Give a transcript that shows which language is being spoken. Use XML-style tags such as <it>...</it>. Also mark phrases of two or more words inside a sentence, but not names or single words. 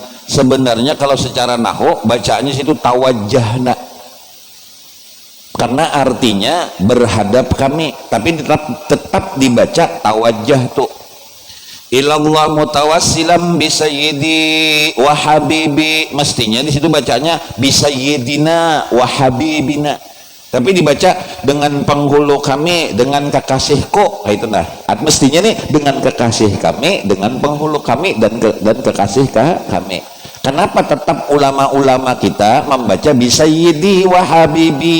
<id>Sebenarnya kalau secara nahu bacaannya situ tawajjahna, karena artinya berhadap kami, tapi tetap dibaca</id> <ar>توجهت إلى الله متوسلا بسيدي وحبيبي.</ar> <id>Mestinya di situ bacanya</id> <ar>بسيدنا وحبيبنا,</ar> <id>tapi dibaca dengan penghulu kami, dengan kekasihku. Nah, itu nah. Mestinya nih dengan kekasih kami, dengan penghulu kami dan kekasih kami. Kenapa tetap ulama-ulama kita membaca</id> <ar>بسيدي وحبيبي?</ar>